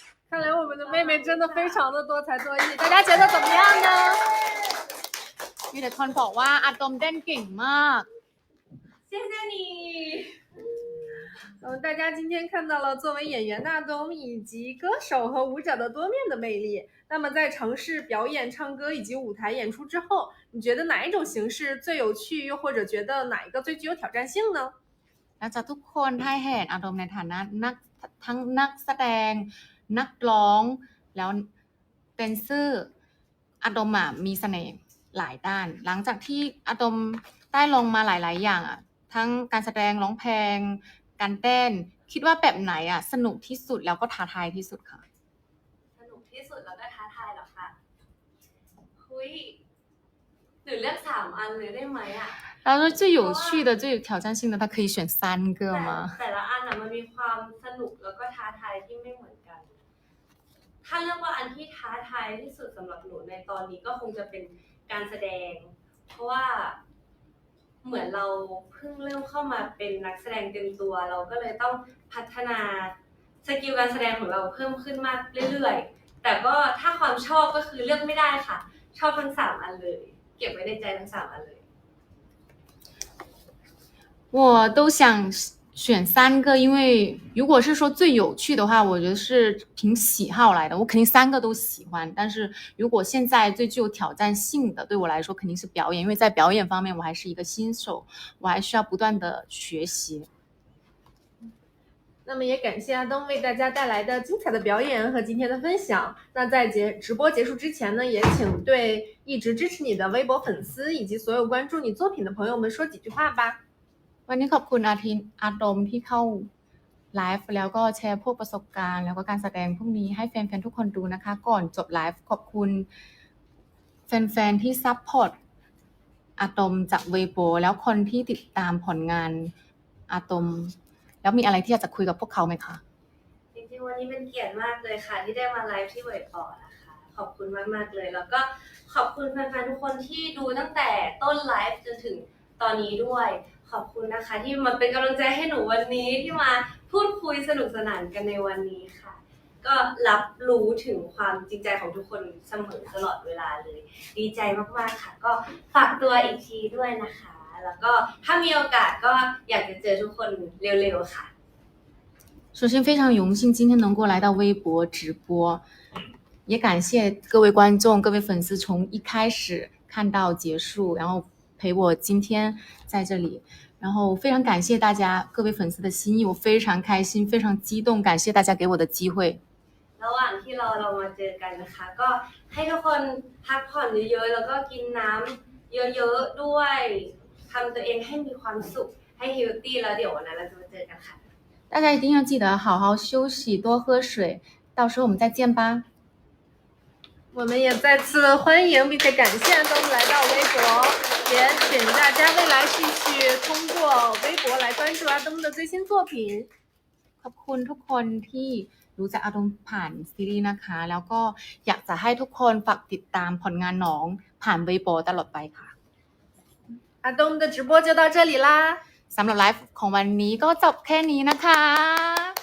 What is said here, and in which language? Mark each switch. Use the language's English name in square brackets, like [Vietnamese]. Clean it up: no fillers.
[Chinese] 看来我们的妹妹真的非常的多才多艺，大家觉得怎么样呢？ [Thai] มีแต่คนบอกว่าอาตอมเต้นเก่งมาก [Chinese] 谢谢你大家今天看到了作为演员的阿东以及歌手和舞者的多面的魅力。那么在尝试表演、唱歌以及舞台演出之后，你觉得哪一种形式最有趣，又或者觉得哪一个最具有挑战性呢？ [Thai] แล้วจากทุกคนให้เห็นอาตอมในฐานะทั้งนักแสดงนักร้องแล้วแดนเซอร์อาตอมมีเสน่ห์หลายด้าน หลังจากที่อาตอมได้ลงมาหลายๆอย่างทั้งการแสดงร้องเพลงการเต้นคิดว่าแบบไหนสนุกที่สุดแล้วก็ท้าทายที่สุดค่ะ สนุกที่สุดแล้วก็ท้าทายเหรอคะคุยหรือเลือก3 อันเลยได้ไหมอ่ะ [Chinese] 然后最有趣的最有挑战性的他可以选3个吗 [Thai] แต่ละอันมันมีความสนุกแล้วก็ท้าทายที่ไม่เหมือนกัน ถ้าเลือกว่าอันที่ท้าทายที่สุดสำหรับหนูในตอนนี้ก็คงจะเป็นการแสดง เพราะว่าเหมือนเราเพิ่งเริ่มเข้ามาเป็นนักแสดงเต็มตัว เราก็เลยต้องพัฒนาสกิลการแสดงของเราเพิ่มขึ้นมากเรื่อยๆแต่ก็ถ้าความชอบก็คือเลือกไม่ได้ค่ะ ชอบทั้ง3 อันเลย เก็บไว้ในใจทั้ง3 อันเลย [Chinese] 我都想选3个，因为如果是说最有趣的话，我觉得是凭喜好来的，我肯定3个都喜欢。但是如果现在最具有挑战性的，对我来说肯定是表演，因为在表演方面我还是一个新手，我还需要不断的学习。那么也感谢阿东为大家带来的精彩的表演和今天的分享。那在直播结束之前呢，也请对一直支持你的微博粉丝以及所有关注你作品的朋友们说几句话吧。 [Thai] วันนี้ขอบคุณอาตอมที่เข้า ไลฟ์แล้วก็แชร์พวกประสบการณ์แล้วก็การแสดงพวกนี้ให้แฟนๆทุกคนดูนะคะ ก่อนจบไลฟ์ขอบคุณแฟนๆที่ซัพพอร์ตอะตอมจากเวโบแล้วคนที่ติดตามผลงานอะตอมแล้วมีอะไรที่อยากจะคุยกับพวกเขาไหมคะ จริงๆวันนี้เป็นเกียรติมากเลยค่ะที่ได้มาไลฟ์ที่เวทออนะคะขอบคุณมากๆเลยแล้วก็ขอบคุณแฟนๆทุกคนที่ดูตั้งแต่ต้นไลฟ์จนถึงตอนนี้ด้วยขอบคุณนะคะที่มาเป็นกำลังใจให้หนูวันนี้ที่มาพูดคุยสนุกสนานกันในวันนี้ค่ะก็รับรู้ถึงความจริงใจของทุกคนเสมอตลอดเวลาเลยดีใจมากๆค่ะก็ฝากตัวอีกทีด้วยนะคะแล้วก็ถ้ามีโอกาสก็อยากจะเจอทุกคนเร็วๆค่ะ [Chinese] 首先，非常荣幸今天能够来到微博直播，也感谢各位观众、各位粉丝从一开始看到结束，然后陪我今天在这里，然后非常感谢大家各位粉丝的心意，我非常开心，非常激动，感谢大家给我的机会。 [Thai] ระหว่างที่เรามาเจอกันนะคะก็ให้ทุกคนพักผ่อนเยอะๆแล้วก็กินน้ำเยอะๆด้วยทำตัวเองให้มีความสุขให้เฮลตี้แล้วเดี๋ยววันนั้นเราจะมาเจอกันค่ะ [Chinese] 大家一定要记得好好休息，多喝水，到时候我们再见吧。我们也再次欢迎并且感谢阿东来到微博，也请大家未来继续通过微博来关注阿东的最新作品。 [Thai] ขอบคุณทุกคนที่รู้จักอาตอมผ่านซีรีส์นะคะ แล้วก็อยากจะให้ทุกคนฝากติดตามผลงานน้องผ่านเว็บตลอดไปค่ะ [Chinese] 阿东的直播就到这里啦。 [Thai] สำหรับไลฟ์ของวันนี้ก็จบแค่นี้นะคะ